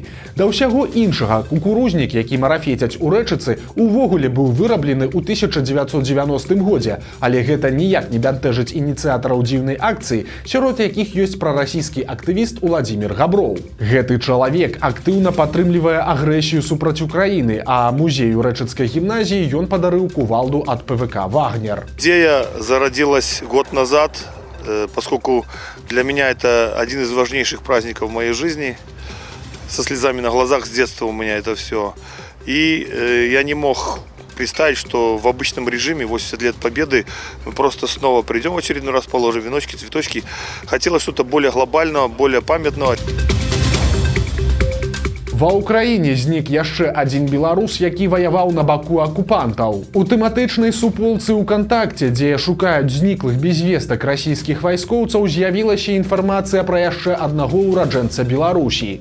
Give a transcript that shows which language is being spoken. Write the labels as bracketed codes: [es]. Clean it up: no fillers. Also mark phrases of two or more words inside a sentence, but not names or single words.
[be] Да ўсяго іншага, кукурузнік, які марафецяць у Рэчыцы, увогуле быў выраблены ў 1990 годзе, але гэта ніяк не бянтэжыць ініцыятараў дзіўнай акцыі, сярод якіх ёсць прарасійскі актывіст Уладзімір Габроў. Гэты чалавек актыўна падтрымлівае агрэсію супраць Украіны, а музею Рэчыцкай гімназіі ён падарыў кувалду ад ПВК «Вагнер». [ru] Идея зародилась год назад, поскольку для меня это один из важнейших праздников в моей жизни. Со слезами на глазах с детства у меня это все. И я не мог представить, что в обычном режиме 80 лет Победы мы просто снова придем в очередной раз, положим веночки, цветочки. Хотелось что-то более глобального, более памятного. [be] Ва ўкраіне знік яшчэ адзін беларус, які ваяваў на баку акупантаў. У тэматычнай суполцы УКонтакце, дзе шукаюць зніклых без вестак расійскіх вайскоўцаў, з'явілася інфармацыя пра яшчэ аднаго ўраджэнца Беларусі.